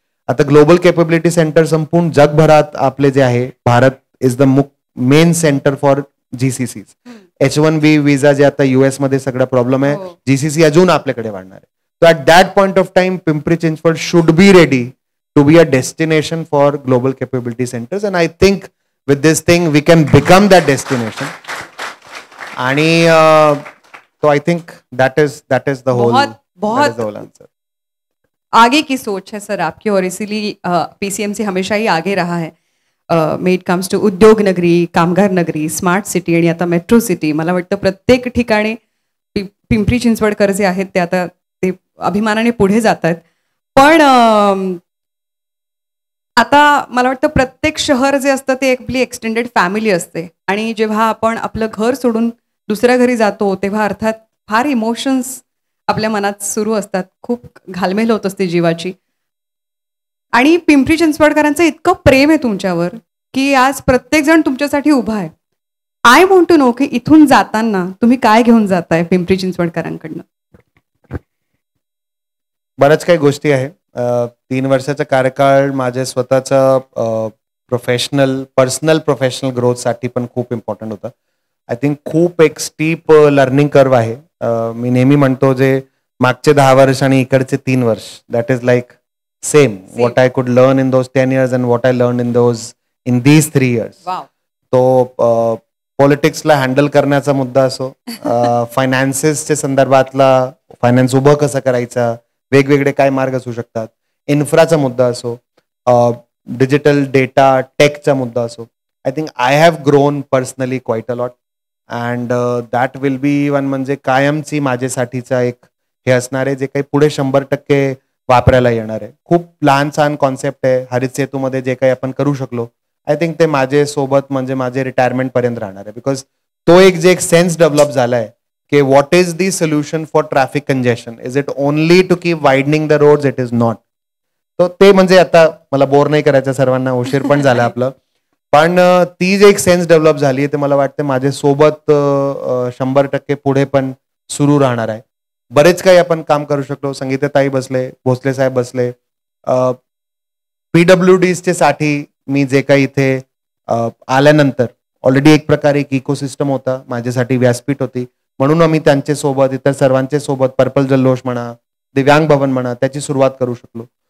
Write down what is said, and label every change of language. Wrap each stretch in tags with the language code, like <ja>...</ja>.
<mr>आता global capability centre संपूर्ण जगभरात आपले जे आहे, Bharat</mr> <en>Is the main centre for GCCs.</en> <mr>H1B विजा जे आता US मध्ये सगळा प्रॉब्लेम आहे, GCC अजून आपल्याकडे वाढणार आहे.</mr> <en>So at that point of time, Pimpri Chinchwad should be ready to be a destination for global capability centers, and I think with this thing we can become that destination. And so I think that is the whole answer.</en> <hi>आगे की सोच है sir आपकी और इसीलिए PCMC हमेशा ही आगे रहा है.</hi> <en>may it comes to</en> <mr>उद्योग नगरी, कामगार नगरी, स्मार्ट सिटी आणि आता मेट्रो सिटी. मला वाटतं प्रत्येक ठिकाणी पिंपरी चिंचवडकर जे आहेत ते आता ते अभिमानाने पुढे जात आहेत. पण आता मला वाटतं प्रत्येक शहर जे असतं ते आपली एक्सटेंडेड फॅमिली असते आणि जेव्हा आपण आपलं घर सोडून दुसऱ्या घरी जातो तेव्हा अर्थात फार इमोशन्स आपल्या मनात सुरू असतात, खूप घालमेल होत असते जीवाची. आणि पिंपरी चिंचवडकरांचं इतकं प्रेम आहे तुमच्यावर की आज प्रत्येक जण तुमच्यासाठी उभा आहे.</mr> <en>I want to know</en> <mr>की इथून जाताना तुम्ही काय घेऊन जाताय पिंपरी चिंचवडकरांकडनं? बऱ्याच काही गोष्टी आहे. 3 वर्षाचा कार्यकाळ माझ्या स्वतःचा पर्सनल प्रोफेशनल ग्रोथसाठी पण खूप इम्पॉर्टंट होता. आय थिंक खूप एक स्टीप लर्निंग कर्व आहे. मी नेहमी म्हणतो जे मागचे 10 वर्ष आणि इकडचे 3 वर्ष</mr> <en>That is like same what I could learn in those 10 years and what I learned in these 3 years. Wow.</en> <mr>तो पॉलिटिक्सला हँडल करण्याचा मुद्दा असो, फायनान्सेसच्या संदर्भातला फायनान्स उभं कसं करायचं, वेगवेगळे काय मार्ग असू शकतात, इन्फ्राचा मुद्दा असो, डिजिटल डेटा टेकचा मुद्दा असो.</mr> <en>I think I have grown personally quite a lot and that will be one</en> <mr>म्हणजे कायमची माझ्यासाठीचा एक हे असणार आहे जे काही पुढे 100% वापरायला येणार आहे. खूप लहान सहान कॉन्सेप्ट आहे. हरित सेतूमध्ये जे काही आपण करू शकलो आय थिंक ते माझे सोबत म्हणजे माझे रिटायरमेंट पर्यंत राहणार आहे.</mr> <en>because</en> <mr>तो एक सेन्स डेव्हलप झालाय की</mr> <en>What is the solution for traffic congestion. Is it only to keep widening the roads? It is not.</en> <mr>तो ते म्हणजे आता मला बोर नाही करायचं, सर्वांना उशीर पण झाला आपलं. पण ती जी एक सेन्स डेव्हलप झाली ते मला वाटतं माझ्या सोबत 100% पुढे पण सुरू राहणार आहे. बरेच काही आपण काम करू शकलो. संगीताताई बसले, भोसले साहेब बसले, PWDचे साठी मी जे काही इथे आल्यानंतर ऑलरेडी एक प्रकारे एक इकोसिस्टम होता, माझ्यासाठी व्यासपीठ होती, म्हणून आम्ही त्यांच्या सोबत इतर सर्वांच्या सोबत पर्पल जल्लोष म्हणा, दिव्यांग भवन म्हणा, त्याची सुरुवात करू शकलो.</mr>